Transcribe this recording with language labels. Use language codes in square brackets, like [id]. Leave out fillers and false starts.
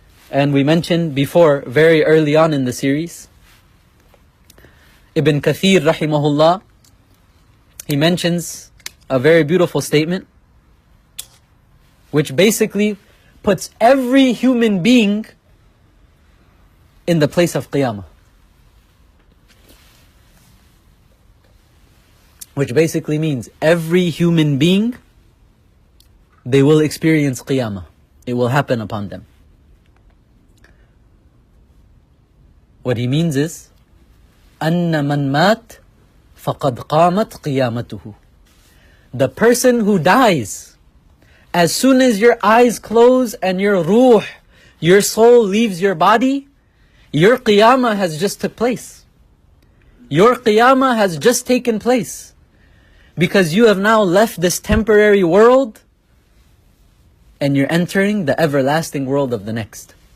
[en] And we mentioned before, very early on in the series, Ibn Kathir rahimahullah, he mentions a very beautiful statement, which basically puts every human being in the place of Qiyamah. Which basically means every human being, they will experience Qiyamah. It will happen upon them. What he means is, [ar] أَنَّ مَنْ مَاتْ فَقَدْ قَامَتْ قِيَامَتُهُ. [en] The person who dies, as soon as your eyes close and your ruh, your soul leaves your body, your Qiyamah has just took place. Your Qiyamah has just taken place. Because you have now left this temporary world and you're entering the everlasting world of the next.